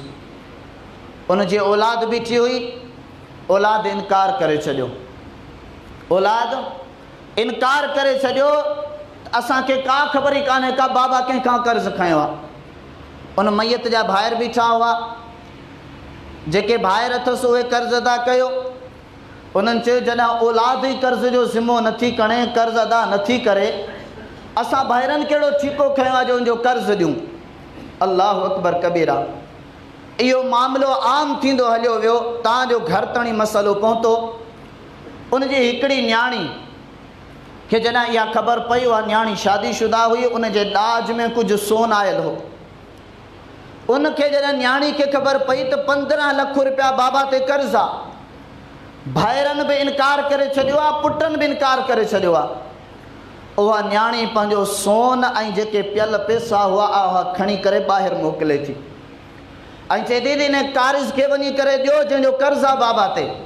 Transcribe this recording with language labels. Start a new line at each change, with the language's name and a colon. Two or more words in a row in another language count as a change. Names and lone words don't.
Sindhi: उन जी औलाद बीठी हुई, औलाद इनकार करे छॾियो, औलाद इनकार करे छॾियो, असांखे का ख़बर ई कान्हे का बाबा कंहिंखां कर्ज़ खयो आहे। उन मैयत जा भाइर बीठा हुआ, जेके भाइर अथसि उहे कर्ज़ अदा कयो। उन्हनि चयो, जॾहिं औलाद ई कर्ज़ जो ज़िम्मो नथी खणे, कर्ज़ अदा नथी करे, असां भाइरनि कहिड़ो ठीको खयो आहे जो उनजो कर्ज़ ॾियूं।
Arabic: الله أكبر كبيرا.
Sindhi: इहो मामिलो आम थींदो हलियो वियो, तव्हांजो घर ताणी मसइलो पहुतो। उनजी हिकिड़ी न्याणी खे जॾहिं इहा ख़बर पई, उहा न्याणी शादीशुदा हुई, उन जे ॾाज में कुझु सोन आयल हो। उनखे जॾहिं न्याणी खे ख़बर पई त 15 लख रुपया बाबा ते कर्ज़ आहे, भाइरनि बि इनकार करे छॾियो आहे, पुटनि बि इनकार करे छॾियो आहे, उहा न्याणी पंहिंजो सोन ऐं जेके पियल पैसा हुआ उहा खणी करे ॿाहिरि मोकिले थी ऐं चए थी हिन कारिज़ खे वञी करे ॾियो जंहिंजो कर्ज़ आहे बाबा ते।